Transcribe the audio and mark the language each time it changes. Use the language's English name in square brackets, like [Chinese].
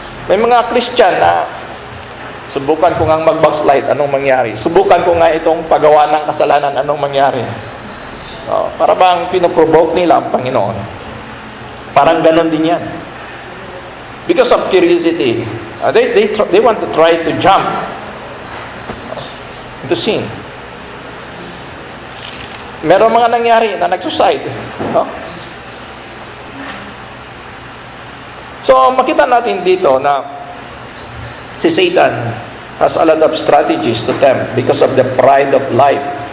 [Filipino] May mga Christian na subukan ko nga mag-backslide, anong mangyari? Subukan ko nga itong paggawa ng kasalanan, anong mangyari? Para bang pinaprovoke nila ang Panginoon. Parang ganon din yan. [English] Because of curiosity, they want to try to jump into sin. [Filipino] Meron mga nangyari na nag-suicide. No? [English] So, [Filipino] makita natin dito na si [English] Satan has a lot of strategies to tempt because of the pride of life.